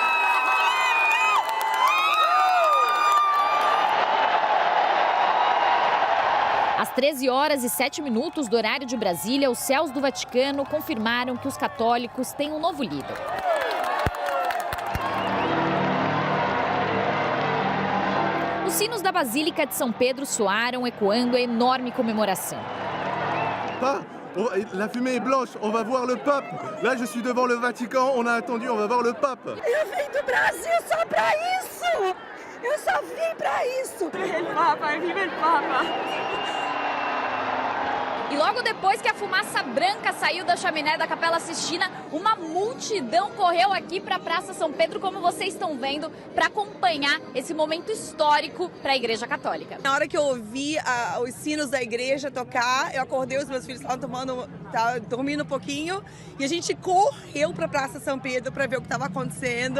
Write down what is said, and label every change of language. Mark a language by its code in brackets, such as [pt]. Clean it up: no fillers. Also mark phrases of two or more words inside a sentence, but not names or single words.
[pt] Às 13h07 do horário de Brasília, os céus do Vaticano confirmaram que os católicos têm um novo líder. Os sinos da Basílica de São Pedro soaram, ecoando a enorme comemoração. [fr] La fumée est blanche, on va voir le pape. Là, je suis devant le Vatican, on a attendu, on va voir le pape. [pt] Eu vim do Brasil só pra isso! Eu só vim pra isso! [es] El Papa, viva el Papa! [pt] E logo depois que a fumaça branca saiu da chaminé da Capela Sistina, uma multidão correu aqui para a Praça São Pedro, como vocês estão vendo, para acompanhar esse momento histórico para a Igreja Católica. Na hora que eu ouvi os sinos da igreja tocar, eu acordei, os meus filhos estavam dormindo um pouquinho, e a gente correu para a Praça São Pedro para ver o que estava acontecendo.